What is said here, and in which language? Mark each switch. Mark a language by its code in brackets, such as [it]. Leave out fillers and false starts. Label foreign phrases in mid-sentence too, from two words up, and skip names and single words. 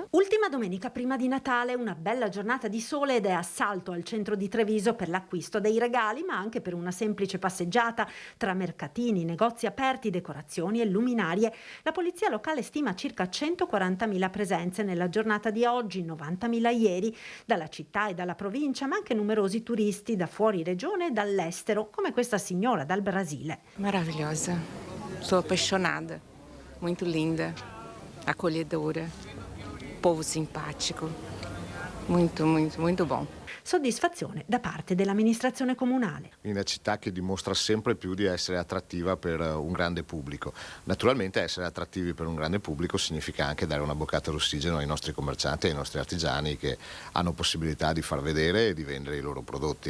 [it] Ultima domenica prima di Natale, una bella giornata di sole ed è assalto al centro di Treviso per l'acquisto dei regali, ma anche per una semplice passeggiata tra mercatini, negozi aperti, decorazioni e luminarie. La polizia locale stima circa 140.000 presenze nella giornata di oggi, 90.000 ieri, dalla città e dalla provincia, ma anche numerosi turisti da fuori regione e dall'estero, come questa signora dal Brasile. [pt] Maravilhosa, sou appassionata, muito linda, acolhedora, povo simpático, muito bom. [it] Soddisfazione da parte dell'amministrazione comunale. Una città che dimostra sempre più di essere attrattiva per un grande pubblico. Naturalmente essere attrattivi per un grande pubblico significa anche dare una boccata d'ossigeno ai nostri commercianti e ai nostri artigiani che hanno possibilità di far vedere e di vendere i loro prodotti.